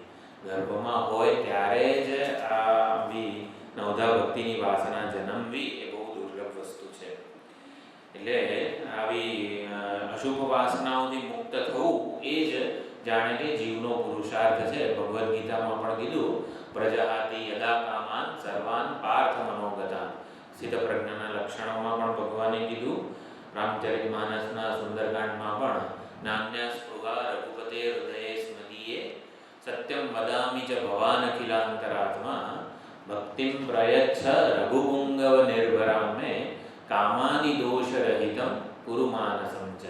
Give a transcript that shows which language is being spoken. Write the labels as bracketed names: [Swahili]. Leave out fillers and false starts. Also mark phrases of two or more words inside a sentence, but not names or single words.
[Gujarati] ગર્ભમાં હોય ત્યારે જ આવી નવધા ભક્તિની વાસના જન્મવી એ બહુ દુર્લભ વસ્તુ છે. એટલે આવી અશુભ વાસનાઓથી મુક્ત થવું એ જ જાણે કે જીવનો પુરુષાર્થ છે. ભગવદ્ ગીતામાં પણ કીધું, [Sanskrit] प्रजहाति यदा कामान सर्वान पार्थ मनोगतान. [Gujarati] સ્થિતપ્રજ્ઞાના લક્ષણોમાં પણ ભગવાને કીધું. રામચરિતમાનસના સુંદરકાંડમાં પણ [Sanskrit] नान्या स्पृहा रघुपते हृदये स्मदीये सत्यम वदामि च भवान अखिलान्तरात्मा भक्तिम प्रयच्छ रघुपुंगव निर्भराम मे कामादि दोष रहितम कुरु मानसम च.